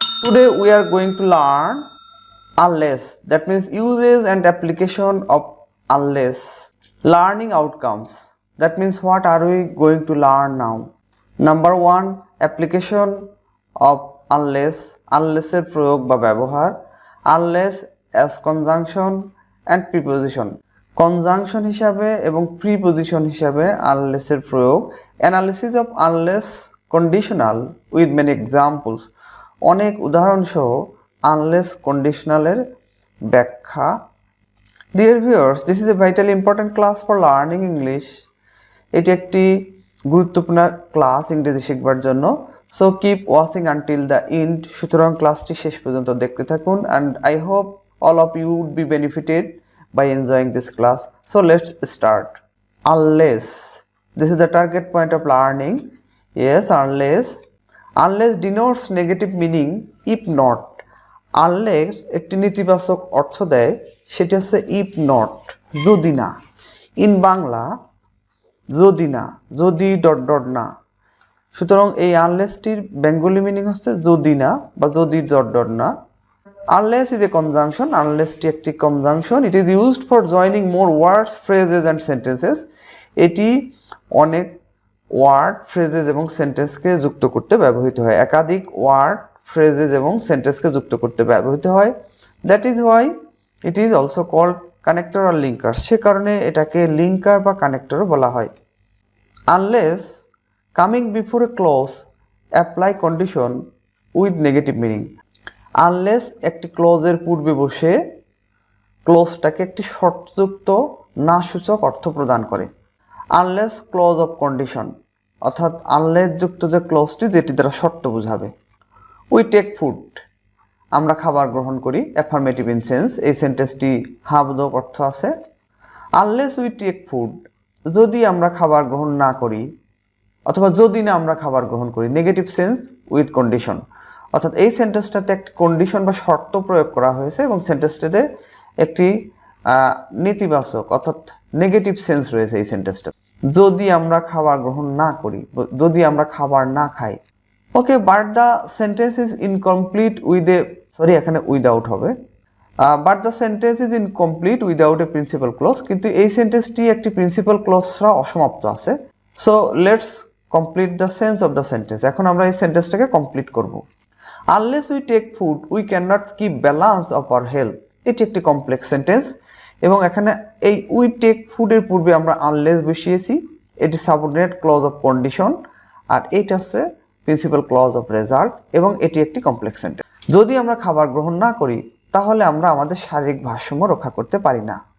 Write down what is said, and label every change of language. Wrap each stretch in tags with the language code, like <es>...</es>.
<en>Today we are going to learn unless, that means uses and application of unless. Learning outcomes, that means what are we going to learn now. Number 1, application of unless, unless-এর</en> <bn>প্রয়োগ বা ব্যবহার,</bn> <en>unless as conjunction and preposition.</en> <bn>Conjunction হিসাবে এবং preposition হিসাবে আনলেসের প্রয়োগ,</bn> <en>analysis of unless conditional with many examples,</en> <bn>অনেক উদাহরণ সহ আনলেস কন্ডিশনালের ব্যাখ্যা।</bn> <en>Dear viewers, this is a vitally important class for learning English.</en> <bn>এটি একটি গুরুত্বপূর্ণ ক্লাস ইংরেজি শিখবার জন্য।</bn> <en>So keep watching until the end.</en> <bn>সুতরাং ক্লাসটি শেষ পর্যন্ত দেখতে থাকুন</bn> <en>And I hope all of you would be benefited by enjoying this class. So let's start. Unless, this is the target point of learning. Yes, unless denotes negative meaning if not.</en> <bn>Unless একটি নেতিবাচক অর্থ দেয়, সেটা হচ্ছে</bn> <en>if not,</en> <bn>যদি না। In Bangla যদি না, যদি ডট ডট না। সুতরাং এই আনলেসটির বেঙ্গলি মিনিং হচ্ছে যদি না বা যদি ডট ডট না।</bn> <en>Unless is a conjunction, unless</en> <bn>টি একটি</bn> <en>conjunction, it is used for joining more words, phrases and sentences.</en> <bn>এটি অনেক ওয়ার্ড, ফ্রেজেস এবং সেন্টেন্সকে যুক্ত করতে ব্যবহৃত হয়। একাধিক ওয়ার্ড, ফ্রেজেস এবং সেন্টেন্সকে যুক্ত করতে ব্যবহৃত হয়।</bn> <en>That is why it is also called connector or linker.</en> <bn>সে কারণে এটাকে লিঙ্কার বা কানেক্টরও বলা হয়।</bn> <en>Unless coming before a clause apply condition with negative meaning.</en> <bn>Unless একটি ক্লোজের পূর্বে বসে ক্লোজটাকে একটি শর্তযুক্ত না সূচক অর্থ প্রদান করে।</bn> <en>unless clause of condition,</en> <bn>অর্থাৎ আনলেস যুক্ত যে ক্লোজটি যেটি দ্বারা শর্ত বোঝাবে।</bn> <en>we take food,</en> <bn>আমরা খাবার গ্রহণ করি।</bn> <en>affirmative in sense,</en> <bn>এই সেন্টেন্সটি হাবোধক অর্থ আছে।</bn> <en>unless we take food,</en> <bn>যদি আমরা খাবার গ্রহণ না করি অথবা যদি না আমরা খাবার গ্রহণ করি।</bn> <en>negative sense with condition,</en> <bn>অর্থাৎ এই সেন্টেন্সটাতে একটি কন্ডিশন বা শর্ত প্রয়োগ করা হয়েছে এবং সেন্টেন্সটাতে একটি নেতিবাচক অর্থাৎ নেগেটিভ সেন্স রয়েছে এই সেন্টেন্সটা। যদি আমরা খাবার গ্রহণ না করি, যদি আমরা খাবার না খাই।</bn> <en>okay, but the sentence is incomplete with a, sorry</en> <bn>এখানে উইদাউট হবে।</bn> <en>but the sentence is incomplete without a principal clause,</en> <bn>কিন্তু এই সেন্টেন্সটি একটি প্রিন্সিপাল ক্লজ ছাড়া অসমাপ্ত আছে।</bn> <en>So let's complete the sense of the sentence.</en> <bn>এখন আমরা এই সেন্টেন্সটাকে কমপ্লিট করব।</bn> <en>Unless we take food, we cannot keep balance of our health.</en> <bn>এটি একটি কমপ্লেক্স সেন্টেন্স এবং এখানে এই উই টেক ফুডের পূর্বে আমরা আনলেস বসিয়েছি। এটি সাবঅর্ডিনেট ক্লজ অফ কন্ডিশন আর এটা হচ্ছে প্রিন্সিপাল ক্লজ অফ রেজাল্ট এবং এটি একটি কমপ্লেক্স সেন্টেন্স। যদি আমরা খাবার গ্রহণ না করি তাহলে আমরা আমাদের শারীরিক ভারসাম্য রক্ষা করতে পারি না।</bn>